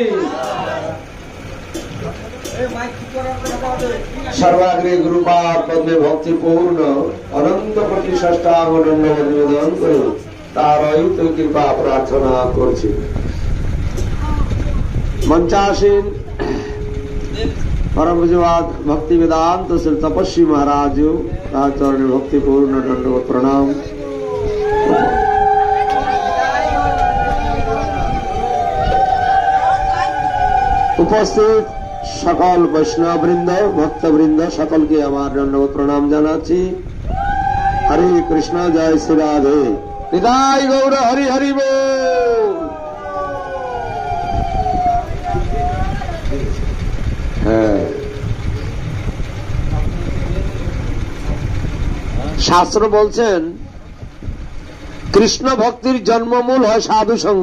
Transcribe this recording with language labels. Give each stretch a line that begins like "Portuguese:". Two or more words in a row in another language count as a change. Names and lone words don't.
Bangla: সর্বাগ্রে গুরুপাদ পদ্মে ভক্তিপূর্ণ অনন্ত কোটি ষষ্ঠাঙ্গ দণ্ডবত নিবেদন করে তারই তো কৃপা প্রার্থনা করছি। মঞ্চাসীন পরম পূজ্যপাদ ভক্তি বেদান্ত শ্রী তপস্বী মহারাজ চরণ ভক্তিপূর্ণ দণ্ডবত প্রণাম। উপস্থিত সকল বৈষ্ণব বৃন্দ ভক্ত বৃন্দ সকল কে আমার দণ্ডবত প্রণাম जानाচ্ছি। হরে কৃষ্ণ জয় শ্রী রাধে। বিদায় গৌর হরি হরি বোল। শাস্ত্র বলছেন কৃষ্ণ ভক্তির জন্মমূল হয় সাধু সঙ্গ।